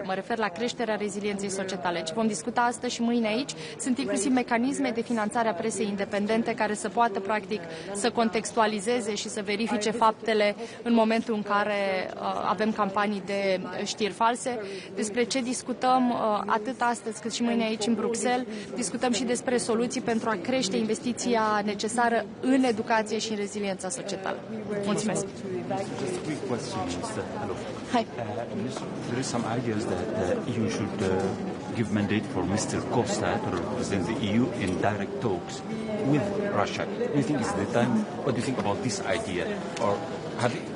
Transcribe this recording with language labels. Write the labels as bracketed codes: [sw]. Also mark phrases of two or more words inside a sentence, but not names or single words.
[ro] Mă refer la creșterea rezilienței societale. Ce vom discuta astăzi și mâine aici sunt inclusiv mecanisme de finanțare a presei independente care să poată, practic, să contextualizeze și să verifice faptele în momentul în care avem campanii de știri false. Despre ce discutăm atât astăzi cât și mâine aici în Bruxelles, discutăm și despre soluții pentru a crește investiția necesară în educație și în reziliența societală. Mulțumesc! [en] Just a quick question, Minister. Hello. Hi. There is some ideas that the EU should give mandate for Mr. Costa to represent the EU in direct talks with Russia. Do you think it's the time? What do you think about this idea? Or have you,